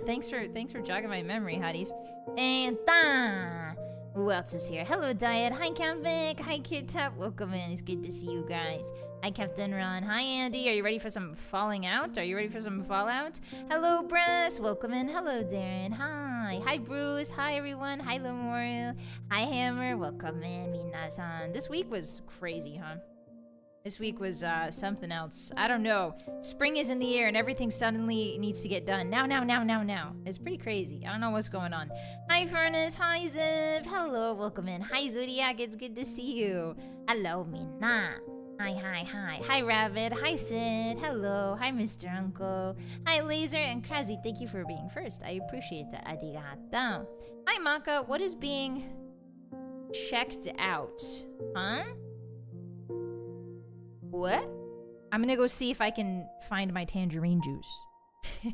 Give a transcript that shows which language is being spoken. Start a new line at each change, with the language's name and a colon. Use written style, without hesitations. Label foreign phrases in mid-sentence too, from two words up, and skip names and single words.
English: Thanks for jogging my memory, hotties. And who else is here? Hello, Diet. Hi, Vic. Hi, Kirtap. Welcome in. It's good to see you guys. Hi, Captain Ron. Hi, Andy. Are you ready for some falling out? Are you ready for some fallout? Hello, Brass. Welcome in. Hello, Darren. Hi. Hi, Bruce. Hi, everyone. Hi, Lemoru. Hi, Hammer. Welcome in. Minasan. This week was crazy, huh? This week was something else. I don't know. Spring is in the air and everything suddenly needs to get done. Now. It's pretty crazy. I don't know what's going on. Hi, Furnace. Hi, Ziv. Hello. Welcome in. Hi, Zodiac. It's good to see you. Hello, Mina. Hi. Hi, Rabbit. Hi, Sid. Hello. Hi, Mr. Uncle. Hi, Laser and Krasy. Thank you for being first. I appreciate that. Arigato. Hi, Maka. What is being checked out? Huh? What? I'm gonna go see if I can find my tangerine juice.